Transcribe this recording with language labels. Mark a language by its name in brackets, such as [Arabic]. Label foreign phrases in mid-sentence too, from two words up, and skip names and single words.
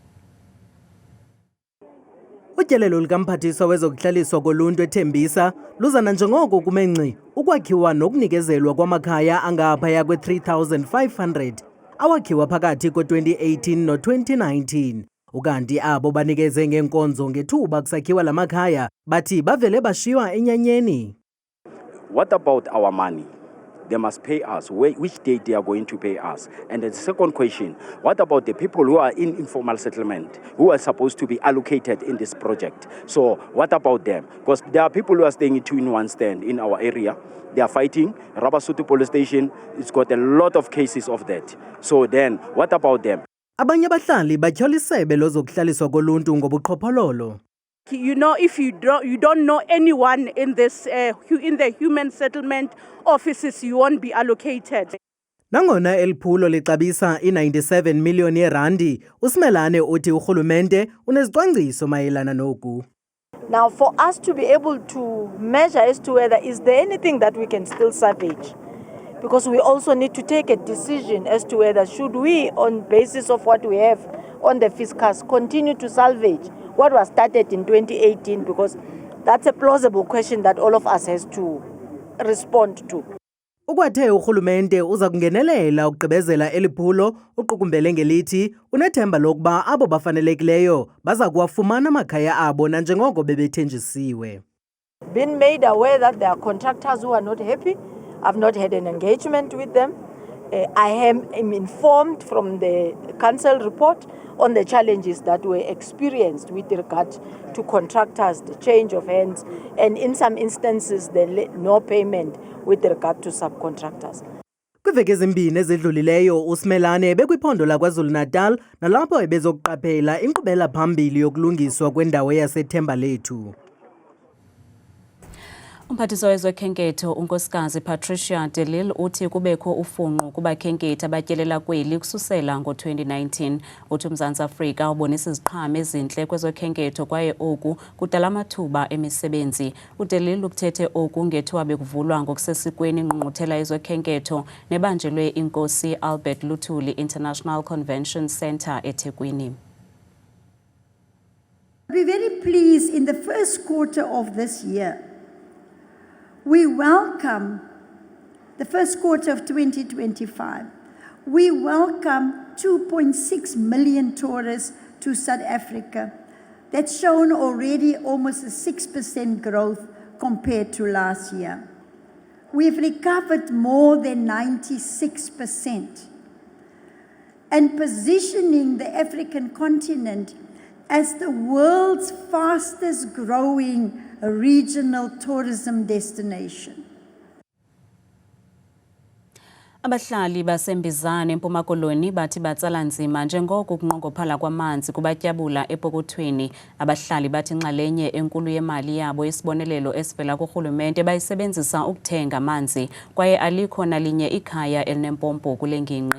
[Xhosa] Utyelelo likamphathiswa wezokuhlaliswa koluntu ethembisa luzana njengoko kumenci ukwakhiwa nokunikezelwa kwamakhaya angaphaya kwe-3,500 awakhiwa phakathi ko-2018 no-2019. Ukanti abo banikeze ngeenkonzo ngethuba kusakhiwa la makhaya bathi bavele bashiywa enyanyeni. [English] What about our money? They must pay us. Which date they are going to pay us? And the second question, what about the people who are in informal settlement, who are supposed to be allocated in this project? So what about them? Because there are people who are staying in 2-in-1 stand in our area. They are fighting. Rabasutu police station, it's got a lot of cases of that. So then, what about them? [Xhosa] Abanye abahlali batyhola isebe lozokuhlaliswa koluntu ngobuqhophololo. [English] You know, if you don't know anyone in this in the human settlement offices, you won't be allocated. [Xhosa] Nangona eliphulo lixabisa i-97 million yerandi, uSimelane uthi urhulumente unezicwangciso mayelana noku. [English] Now, for us to be able to measure as to whether is there anything that we can still salvage, because we also need to take a decision as to whether should we, on basis of what we have on the fiscus, continue to salvage what was started in 2018, because that's a plausible question that all of us has to respond to. [Xhosa] Ukwathe urhulumente uza kungenelela ukugqibezela eliphulo uqukumbele ngelithi unethemba lokuba abo bafanelekileyo baza kuwafumana amakhaya abo nanjengoko bebethenjisiwe. [English] Been made aware that there are contractors who are not happy. I've not had an engagement with them. I am informed from the council report on the challenges that were experienced with regard to contractors, the change of hands, and in some instances, no payment with regard to subcontractors. [Xhosa] Kwiveki ezimbini ezidlulileyo uSimelane bekwiphondo laKwaZulu-Natal nalapho ebezokuqaphela inkqubela phambili yokulungiswa kwendawo yaseThembalethu. Umphathiswa wezokhenketho unkosikazi Patricia de Lille uthi kubekho ufunqu kubakhenkethi abatyelela kweli kususela ngo-2019. Uthi uMzantsi Afrika ubonisa iziqhamo ezintle kwezokhenketho kwaye oku kudala amathuba emisebenzi. UDe Lille ukuthethe oku ngethuba bekuvulwa ngokusesikweni ingqungquthela yezokhenketho nebanjelwe iNkosi Albert Luthuli International Convention Centre eThekwini. [English] We're very pleased in the first quarter of this year. We welcome the first quarter of 2025. We welcome 2.6 million tourists to South Africa. That's shown already almost a 6% growth compared to last year. We've recovered more than 96% and positioning the African continent as the world's fastest growing regional tourism destination. [Xhosa] Abahlali baseMbizana eMpuma Koloni bathi batsala nzima njengoko kunqongophala kwamanzi kubatyabula epokothweni. Abahlali bathi inxalenye enkulu yemali yabo isibonelelo esivela kurhulumente bayisebenzisa ukuthenga amanzi kwaye alikho nalinye ikhaya elinempompo kule ngingqi.